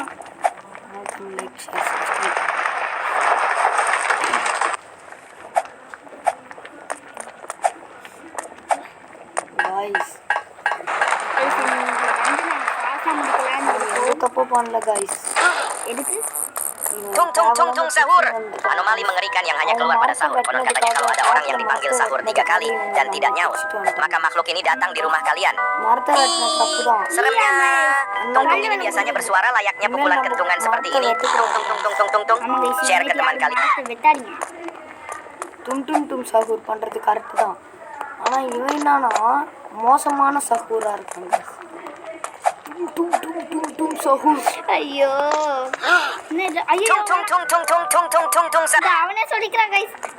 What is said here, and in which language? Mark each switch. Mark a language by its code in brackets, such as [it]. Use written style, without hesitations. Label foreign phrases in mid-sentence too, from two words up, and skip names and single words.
[en] like share subscribe. guys [ta] தப்பு பண்ணல [en] guys. [ta] எதுக்கு? [id] Tung tung tung tung sahur. Anomali mengerikan yang hanya keluar pada sahur. Konon katanya kalau ada orang yang dipanggil sahur 3 kali dan tidak nyaut, maka makhluk ini datang di rumah kalian. Seremnya, tung-tung ini biasanya bersuara layaknya pukulan kentungan seperti ini. Tung tung tung tung tung tung tung. Share ke teman kalian. [ta] டும் டும் டும் சஹூர் பண்ணுறது கரெக்டு தான். ஆனால் இவன் என்னன்னா மோசமான சஹூராக இருக்காங்க. டும் டும் டும் டும் சஹூர். ஐயோ ஐயோ [id] Tung tung tung tung tung tung tung tung tung. [ta] அவனே சொல்லிக்கிறான் கைஸ்.